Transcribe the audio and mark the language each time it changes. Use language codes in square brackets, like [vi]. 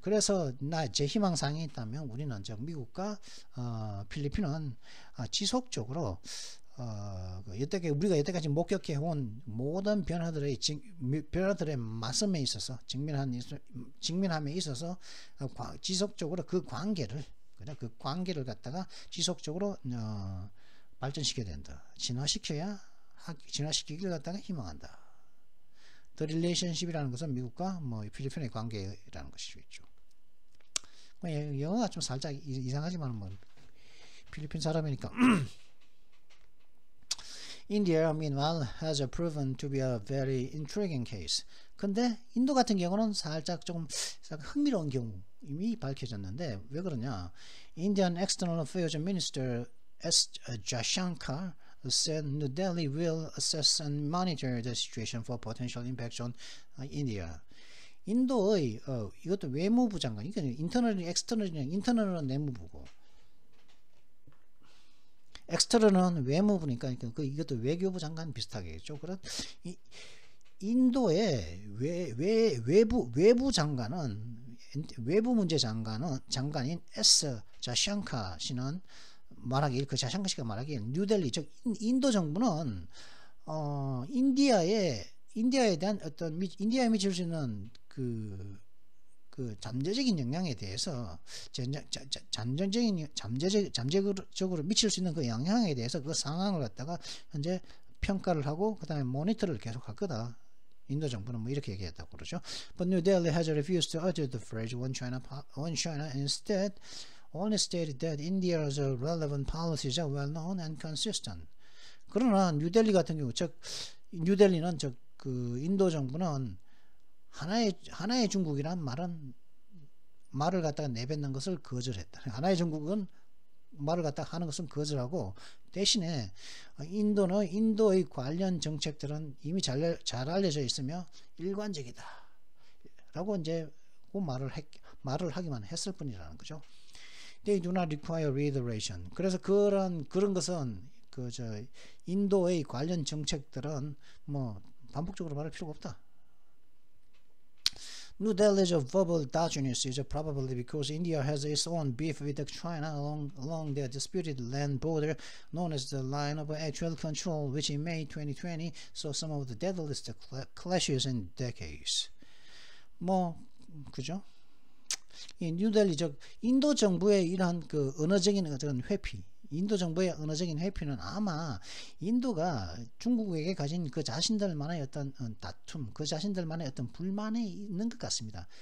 [ko] 그래서 제 희망사항이 있다면 우리는 미국과 필리핀은 지속적으로 우리가 여태까지 목격해온 모든 변화들의 말씀에 있어서 직면함에 있어서 지속적으로 그 관계를 갖다가 지속적으로 발전시켜야 된다. 진화시키기를 갖다가 희망한다. [en] The relationship [ko] 이라는 것은 미국과 필리핀의 관계라는 것이죠. 영어가 좀 살짝 이상하지만 필리핀 사람이니까. [en] India, meanwhile, has proven to be a very intriguing case. [ko] 근데 인도 같은 경우는 살짝 흥미로운 경우임이 밝혀졌는데 왜 그러냐? [en] Indian External Affairs Minister S. Jaishankar said New Delhi will assess and monitor the situation for potential impacts on India. [ko] 인도의 이것도 외무부 장관, 이게 인터널은 내무부고, 엑스터널은 외무부니까 이것도 외교부 장관 비슷하겠죠. 그런 인도의 외부 장관은 외부 문제 장관인 S. 자샹카 씨는 그 자샹카 씨가 말하기에 뉴델리 즉 인도 정부는 인디아에 대한 어떤 인디아에 미칠 수 있는 그 잠재적인 영향에 대해서 잠재적으로 미칠 수 있는 그 영향에 대해서 그 상황을 갖다가 현재 평가를 하고 그 다음에 모니터를 계속 할 거다. 인도 정부는 이렇게 얘기했다고 그러죠. [en] But New Delhi has refused to utter the phrase One China and instead only stated that India's relevant policies are well known and consistent. [ko] 그러나 뉴델리 같은 경우 뉴델리는 그 인도 정부는 하나의 중국이란 말을 갖다가 내뱉는 것을 거절했다. 하나의 중국은 말을 갖다가 하는 것은 거절하고 대신에 인도의 관련 정책들은 이미 잘 알려져 있으며 일관적이다. 라고 이제 그 말을 하기만 했을 뿐이라는 거죠. [en] They do not require reiteration. [ko] 그래서 그런 것은 인도의 관련 정책들은 반복적으로 말할 필요가 없다. [en] New Delhi's verbal dodginess is probably because India has its own beef with China along their disputed land border known as the Line of Actual Control, which in May 2020 saw some of the deadliest clashes in decades. [ko] 그죠? 이 뉴델리 인도 정부의 이러한 그 언어적인 어떤 회피, 인도 정부의 언어적인 회피는 아마 인도가 중국에게 가진 그 자신들만의 어떤 다툼, 그 자신들만의 어떤 불만이 있는 것 같습니다.